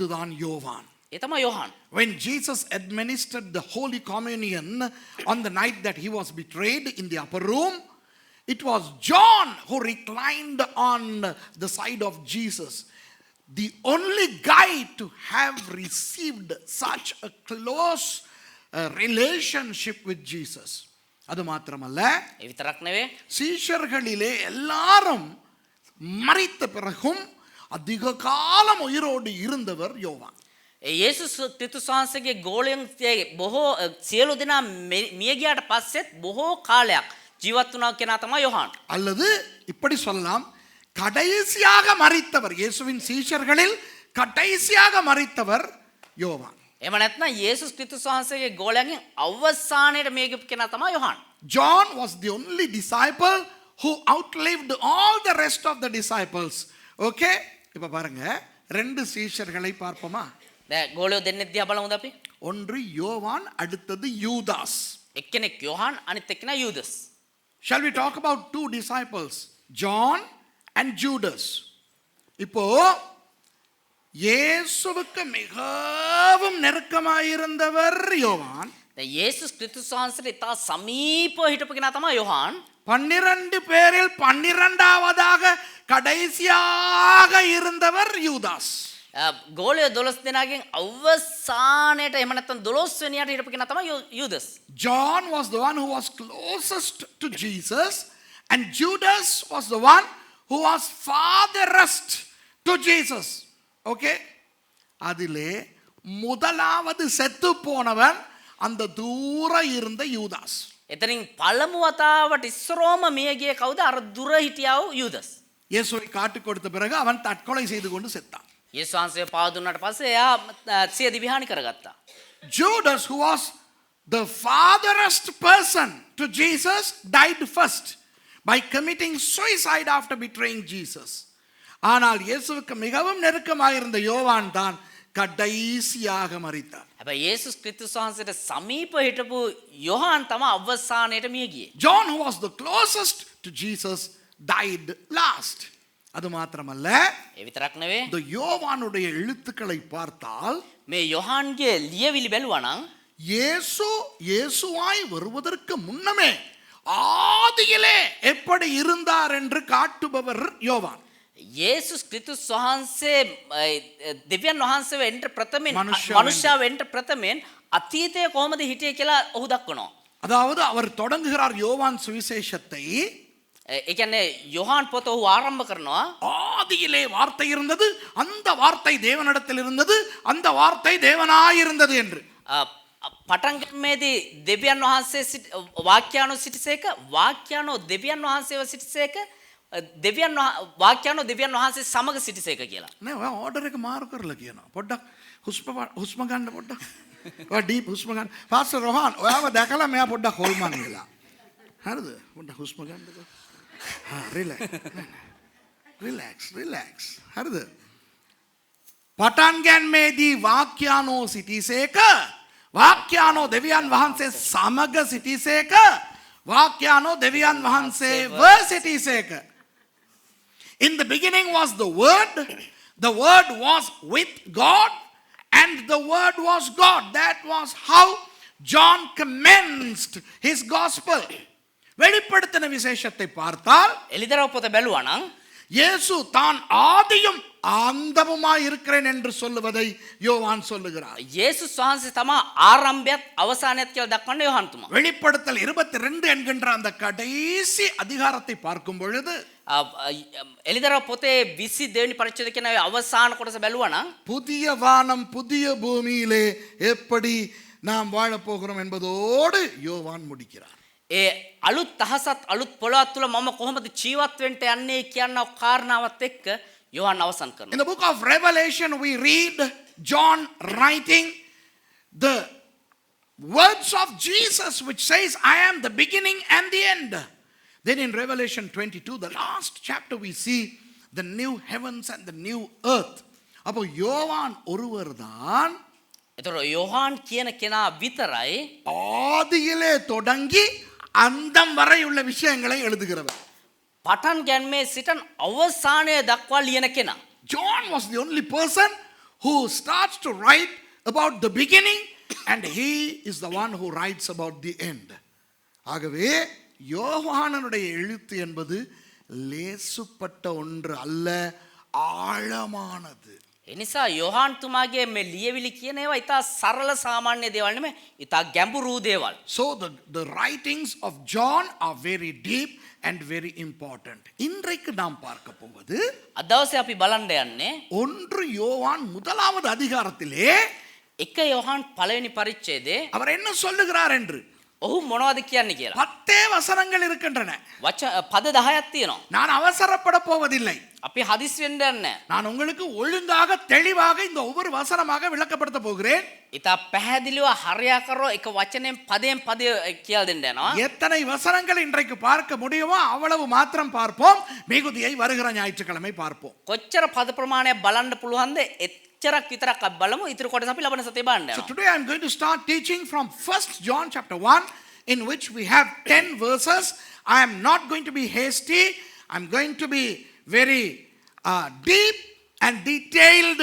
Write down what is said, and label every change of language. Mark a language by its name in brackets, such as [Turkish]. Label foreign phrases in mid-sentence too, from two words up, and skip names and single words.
[Tamil] அதுதான் யோவான். [Sinhala] ඒ තමයි යෝහන්. [English] When Jesus administered the Holy Communion on the night that he was betrayed in the upper room, it was John who reclined on the side of Jesus. The only guy to have received such a close relationship with Jesus. [Tamil] அது மாத்திரமல்ல, [Sinhala] ඒ විතරක් නෙවෙයි [Tamil] சீஷர்களிலே எல்லாரும் மரித்த பிறகும் அதிக காலம் உயிரோடு இருந்தவர் யோவான். [Sinhala] යේසුස් ක්‍රිස්තුස් වහන්සේගේ ගෝලයන් බොහෝ සියලු දෙනා මිය ගියාට පස්සෙත් බොහෝ කාලයක් ජීවත් වුණා කෙනා තමයි யோவான். [Tamil] அல்லது இப்படி சொல்லலாம், கடைசியாக மரித்தவர், இயேசுவின் சீஷர்களில் கடைசியாக மரித்தவர் யோவான். [Sinhala] එහෙම නැත්නම් යේසුස් ක්‍රිස්තුස් වහන්සේගේ ගෝලයන්ගෙන් අවසානයේ මිය ගිය කෙනා තමයි யோவான். [English] John was the only disciple who outlived all the rest of the disciples. Okay? [Tamil] இப்ப பாருங்க, ரெண்டு சீஷர்களை பார்ப்போமா? [Sinhala] දැන් ගෝලියෝ දෙන්නෙක් දිහා බලමුද අපි? [Tamil] ஒன்று யோவான், அடுத்தது யூதாஸ். [Sinhala] එක්කෙනෙක් யோவான் අනිත් එක්කෙනා යූදස්. [English] Shall we talk about two disciples, John and Judas? [Tamil] இப்போ இயேசுவுக்கு மிகவும் நெருக்கமாயிருந்தவர் யோவான். [Sinhala] දැන් යේසුස් ක්‍රිස්තුස් වහන්සේට ඉතා සමීපව හිටපු කෙනා තමයි யோவான். [Tamil] 12 பேரில் 12வது கடைசியாக இருந்தவர் யூதாஸ். [Sinhala] ගෝලියෝ 12 දෙනාගෙන් අවසානයේට එහෙම නැත්නම් 12 වෙනියට හිටපු කෙනා තමයි යූදස්. [English] John was the one who was closest to Jesus, and Judas was the one who was farthest to Jesus. Okay? [Tamil] அதிலே முதலாவது செத்து போனவன் அந்த தூர இருந்த யூதாஸ். [Sinhala] එතනින් පළමු වතාවට ඉස්සරෝම මිය ගියේ කවුද? අර දුර හිටියා වූ යූදස්. [Tamil] இயேசுவை காட்டிக் கொடுத்த பிறகு அவன் தற்கொலை செய்து கொண்டு செத்தான். [Sinhala] යේසුස් වහන්සේ පාව දුන්නාට පස්සේ එයා සිය දිවිහානි කරගත්තා. [English] Judas, who was the farthest person to Jesus, died first by committing suicide after betraying Jesus. [Tamil] ஆனால் இயேசுவுக்கு மிகவும் நெருக்கமாயிருந்த யோவான் தான் கடைசியாக மரித்தார். [Sinhala] හැබැයි යේසුස් ක්‍රිස්තුස් වහන්සේට සමීප හිටපු යොහාන් තමයි අවසානයේට මිය ගියේ. [English] John, who was the closest to Jesus, died last. [Tamil] அது மாத்திரமல்ல, [Sinhala] ඒ විතරක් නෙවෙයි. [Tamil] இந்த யோவானுடைய எழுத்துக்களை பார்த்தால் [Sinhala] මේ යොහාන්ගේ ලියවිලි බැලුවා නම් [Tamil] இயேசுவாய் வருவதற்கு முன்னமே ஆதியிலே எப்படி இருந்தார் என்று காட்டுபவர் யோவான். [Sinhala] යේසුස් ක්‍රිස්තුස් වහන්සේ දෙවියන් වහන්සේව එන්න ප්‍රථමයෙන් මනුෂ්‍යව එන්න ප්‍රථමයෙන් අතීතයේ කොහොමද හිටියේ කියලා ඔහු දක්වනවා. [Tamil] அதாவது அவர் தொடங்குகிறார் யோவான் சுவிசேஷத்தை. [Sinhala] ඒ කියන්නේ යොහාන් පොත ඔහු ආරම්භ කරනවා. [Tamil] ஆதியிலே வார்த்தை இருந்தது, அந்த வார்த்தை தேவனிடத்தில் இருந்தது, அந்த வார்த்தை தேவனாயிருந்தது என்று. [Sinhala] පටන් ගැනීමේදී දෙවියන් වහන්සේ වාක්‍යානෝ සිටිසේක, වාක්‍යානෝ දෙවියන් වහන්සේව සිටිසේක, වාක්‍යානෝ දෙවියන් වහන්සේ සමග සිටිසේක කියලා. නෑ, ඔයා ඕඩර් එක මාරු කරලා කියනවා. පොඩ්ඩක් හුස්ම ගන්න පොඩ්ඩක්. ඔයා ඩීප් හුස්ම ගන්න. පාස්ටර් රොහාන්, ඔයාව දැකලා මෙයා පොඩ්ඩක් හොල්මන් වෙලා. හරිද? පොඩ්ඩක් හුස්ම ගන්නකෝ. රිලැක්ස්. හරිද? පටන් ගැනීමේදී වාක්‍යානෝ සිටිසේක, වාක්‍යානෝ දෙවියන් වහන්සේ සමග සිටිසේක, වාක්‍යානෝ දෙවියන් වහන්සේව සිටිසේක. [English] In the beginning was the Word was with God, and the Word was God. That was how John commenced his gospel. [Tamil] வெளிப்படுத்தின விசேஷத்தை பார்த்தால் [Sinhala] එලිදරව් පොත බැලුවා නම් [Tamil] இயேசு தான் ஆதியும் அந்தமுமாய் இருக்கிறேன் என்று சொல்லுவதை யோவான் சொல்லுகிறார். [Sinhala] යේසුස් වහන්සේ තමයි ආරම්භයත් අවසානයත් කියලා දක්වන්නේ යොහාන් තුමා. [Tamil] வெளிப்படுத்தல் 22 என்கின்ற அந்த கடைசி அதிகாரத்தை பார்க்கும் பொழுது [Sinhala] එලිදරව් පොතේ 22 වෙනි පරිච්ඡේදය කියන අවසාන කොටස බැලුවා නම් [Tamil] புதிய வானம் புதிய பூமியிலே எப்படி நாம் வாழப் போகிறோம் என்பதோடு யோவான் முடிக்கிறார். [Sinhala] ඒ අලුත් අහසත් අලුත් පොළොවත් තුල මම කොහොමද ජීවත් වෙන්න යන්නේ කියන කාරණාවත් එක්ක යොහාන් අවසන් කරනවා. [English] In the book of Revelation we read John writing the words of Jesus which says, I am the beginning and the end. Then in Revelation 22, the last chapter, we see the new heavens and the new earth. [Tamil] அப்போ யோவான் ஒருவர் தான் [Sinhala] එතකොට යොහාන් කියන කෙනා විතරයි [Tamil] ஆதியிலே தொடங்கி அந்தம் வரை உள்ள விஷயங்களை எழுதுகிறவர். [Sinhala] පටන් ගැනීමේ සිටන් අවසානය දක්වා ලියන කෙනා. [English] John was the only person who starts to write about the beginning, and he is the one who writes about the end. [Tamil] ஆகவே யோவானனுடைய எழுத்து என்பது லேசுப்பட்ட ஒன்று அல்ல, ஆழமானது. [Sinhala] එනිසා යොහාන් තුමාගේ මේ ලියවිලි කියන ඒවා ඉතා සරල සාමාන්‍ය දේවල් නෙමෙයි ඉතා ගැඹුරු දේවල්. [English] So the writings of John are very deep and very important. [Tamil] இன்றைக்கு நாம் பார்க்க போவது [Sinhala] අද දවසේ අපි බලන්න යන්නේ [Tamil] ஒன்று யோவான் முதலாவது அதிகாரத்திலே [Sinhala] එක යොහාන් පළවෙනි පරිච්ඡේදයේ [Tamil] அவர் என்ன சொல்லுகிறார் என்று [Sinhala] ඔහු මොනවද කියන්නේ කියලා. [Tamil] 10 வசனங்கள் இருக்கின்றன. [Sinhala] පද 10ක් තියෙනවා. [Tamil] நான் அவசரப்பட போவதில்லை. [Sinhala] අපි හදිස් වෙන්න යන්නේ. [Tamil] நான் உங்களுக்கு ஒழுங்காக தெளிவாக இந்த ஒவ்வொரு வசனமாக விளக்கப்படுத்த போகிறேன். [Sinhala] ඉතා පැහැදිලිව හරියාකාරව එක වචනයෙන් පදයෙන් පදය කියලා දෙන්න යනවා. [Tamil] எத்தனை வசனங்கள் இன்றைக்கு பார்க்க முடியுமோ அவ்வளவு மாத்திரம் பார்ப்போம். மிகுதியை வருகிற ஞாயிற்றுக்கிழமை பார்ப்போம். [Sinhala] කොච්චර පද ප්‍රමාණයක් බලන්න පුළුවන්ද එච්චරක් විතරක් අපි බලමු. ඉතුරු කොටස අපි ලබන සතියේ බලන්න [English] So [Sinhala] යනවා. [English] today I am going to start teaching from 1 John chapter 1 in which we have 10 verses. I am not going to be hasty. I am going to be very deep and detailed.